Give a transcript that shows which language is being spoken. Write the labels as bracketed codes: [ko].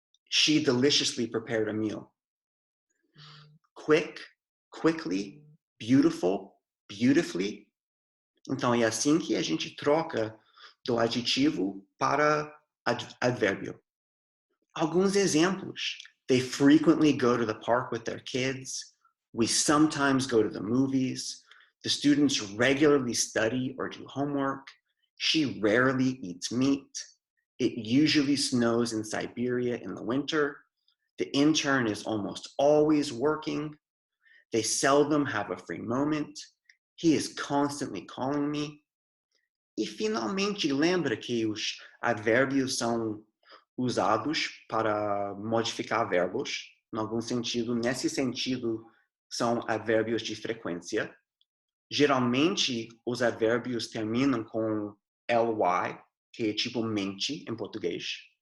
[en] She deliciously prepared a meal. Quick, quickly. Beautiful, beautifully. [pt] Então, é assim que a gente troca do adjetivo para advérbio. Alguns exemplos. [en] They frequently go to the park with their kids. We sometimes go to the movies. The students regularly study or do homework. She rarely eats meat. It usually snows in Siberia in the winter. The intern is almost always working. They seldom have a free moment. He is constantly calling me. [pt] E finalmente lembra que os advérbios são usados para modificar verbos, em algum sentido. Nesse sentido, são advérbios de frequência. Geralmente, os advérbios terminam com ly, que é tipo mente em português.